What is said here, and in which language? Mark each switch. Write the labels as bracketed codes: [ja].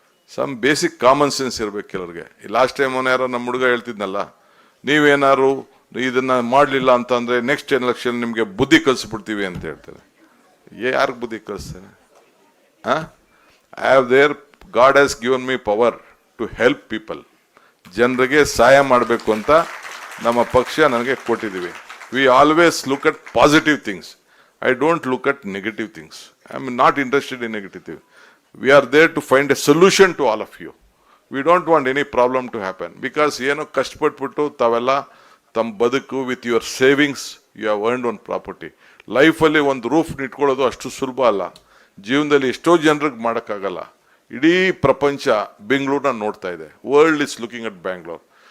[en] some basic common sense [kn] ಇರಬೇಕು ಕೆಲವ್ರಿಗೆ. Last time ಯಾರೋ ನಮ್ಮ ಹುಡುಗ ಹೇಳ್ತಿದ್ನಲ್ಲ, ನೀವೇನಾದ್ರು ಇದನ್ನು ಮಾಡಲಿಲ್ಲ ಅಂತಂದರೆ ನೆಕ್ಸ್ಟ್ ಎಲೆಕ್ಷನ್ ನಿಮಗೆ ಬುದ್ಧಿ ಕಲಿಸ್ಬಿಡ್ತೀವಿ ಅಂತ ಹೇಳ್ತಾರೆ. ಯಾರಿಗೆ ಬುದ್ಧಿ ಕಲಿಸ್ತಾರೆ? [en] I have there, god has given me power to help people. [kn] ಜನರಿಗೆ ಸಹಾಯ ಮಾಡಬೇಕು ಅಂತ ನಮ್ಮ ಪಕ್ಷ ನನಗೆ ಕೊಟ್ಟಿದ್ದೀವಿ. [en] We always look at positive things. I don't look at negative things. I am not interested in negative things. We are there to find a solution to all of you. We don't want any problem to happen. Because [kn] ಏನೋ ಕಷ್ಟಪಟ್ಬಿಟ್ಟು ತಾವೆಲ್ಲ ತಮ್ಮ ಬದುಕು [en] With your savings you have earned one property. [kn] ಲೈಫಲ್ಲಿ ಒಂದು roof ಇಟ್ಕೊಳ್ಳೋದು ಅಷ್ಟು ಸುಲಭ ಅಲ್ಲ. ಜೀವನದಲ್ಲಿ ಎಷ್ಟೋ ಜನರಿಗೆ ಮಾಡೋಕ್ಕಾಗಲ್ಲ. ಇಡೀ ಪ್ರಪಂಚ ಬೆಂಗಳೂರನ್ನ ನೋಡ್ತಾ ಇದೆ. [en] World is looking at Bangalore.